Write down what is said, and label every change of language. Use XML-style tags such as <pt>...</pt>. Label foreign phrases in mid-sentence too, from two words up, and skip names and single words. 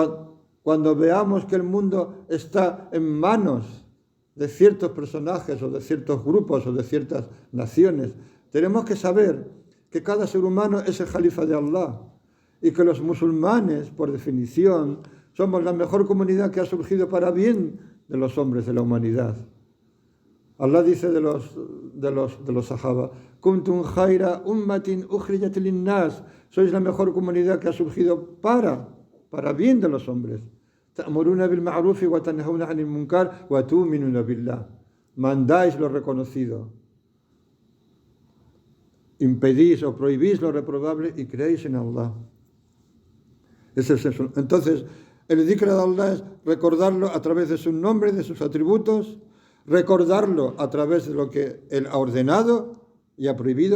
<es>Cuando cuando veamos que el mundo está en manos de ciertos personajes o de ciertos grupos o de ciertas naciones, tenemos que saber que cada ser humano es el califa de Allah y que los musulmanes, por definición, somos la mejor comunidad que ha surgido para bien de los hombres de la humanidad. Allah dice de los sahaba:</es> <ar>كنتم خير أمة أخرجت للناس,</ar> <es>sois la mejor comunidad que ha surgido para bien de los hombres.</es> <ar>تأمرون بالمعروف وتنهون عن المنكر وتؤمنون بالله.</ar> <es>Mandáis lo reconocido, impedís o prohibís lo reprobable y creéis en Allah. Ese es eso. Entonces, el dhikr de Allah es recordarlo a través de sus nombres, de sus atributos, recordarlo a través de lo que Él ha ordenado y ha prohibido.</es>